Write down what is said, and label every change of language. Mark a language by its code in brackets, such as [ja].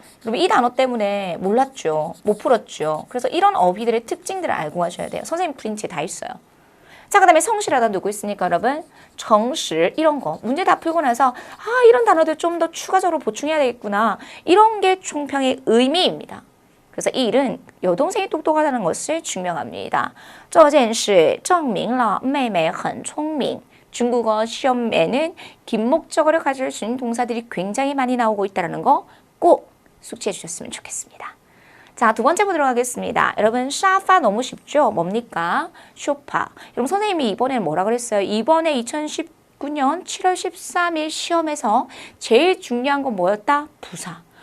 [ko] 여러분 이 단어 때문에 몰랐죠. 못 풀었죠. 그래서 이런 어휘들의 특징들을 알고 가셔야 돼요. 선생님 프린트에 다 있어요. 자, 그 다음에 성실하다 누구 있습니까, 여러분? 정실, 이런 거. 문제 다 풀고 나서 이런 단어들 좀 더 추가적으로 보충해야 되겠구나. 이런 게 총평의 의미입니다. 그래서 이 일은 여동생이 똑똑하다는 것을 증명합니다. [zh] 这件事证明了妹妹很聪明. [ko] 중국어 시험에는 긴 목적어를 가질 수 있는 동사들이 굉장히 많이 나오고 있다는 거 꼭 숙지해 주셨으면 좋겠습니다. 자, 두 번째 보도록 하겠습니다. 여러분, 샤파 너무 쉽죠? 뭡니까? 쇼파. 여러분, 선생님이 이번에는 뭐라 그랬어요? 이번에 2019년 7월 13일 시험에서 제일 중요한 건 뭐였다? 부사.